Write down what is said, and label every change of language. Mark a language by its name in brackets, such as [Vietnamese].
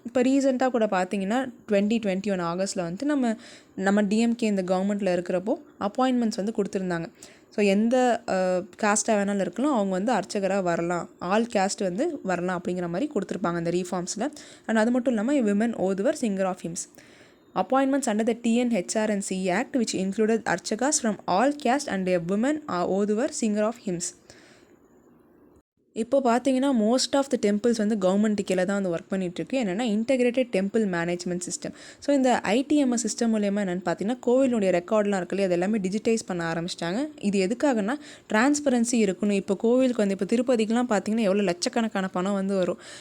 [Tamil] இப்போ ரீசெண்டாக கூட பார்த்தீங்கன்னா 2021 ஆகஸ்ட்டில் வந்து நம்ம டிஎம்கே இந்த கவர்மெண்ட்டில் இருக்கிறப்போ அப்பாயின்மெண்ட்ஸ் வந்து கொடுத்துருந்தாங்க. ஸோ எந்த காஸ்ட்டாக வேணாலும் இருக்கலாம், அவங்க வந்து அர்ச்சகராக வரலாம், ஆல் கேஸ்ட் வந்து வரலாம் அப்படிங்கிற மாதிரி கொடுத்துருப்பாங்க அந்த ரீஃபார்ம்ஸில். அண்ட் அது மட்டும் இல்லாமல் women ஓதுவர் singer of hymns. [English] Appointments under the TNHRCE Act which included archakas from all caste and a woman oduvar singer of hymns. [Tamil] இப்போ பார்த்தீங்கன்னா மோஸ்ட் ஆஃப் த டெம்பிள்ஸ் வந்து கவர்மெண்ட்டு கீழே தான் வந்து ஒர்க் பண்ணிகிட்ருக்கு. என்னென்னா integrated temple management system. So இந்த ITMS system மூலயமா என்னென்னு பார்த்தீங்கன்னா, கோவிலுடைய ரெக்கார்ட்லாம் இருக்குல்லையே அது எல்லாமே டிஜிட்டைஸ் பண்ண ஆரம்பிச்சிட்டாங்க. இது எதுக்காகனா டிரான்ஸ்பரன்சி இருக்கணும். இப்போ கோவிலுக்கு வந்து இப்போ திருப்பதிக்கெலாம் பார்த்தீங்கன்னா எவ்வளோ லட்சக்கணக்கான பணம் வந்து வரும்.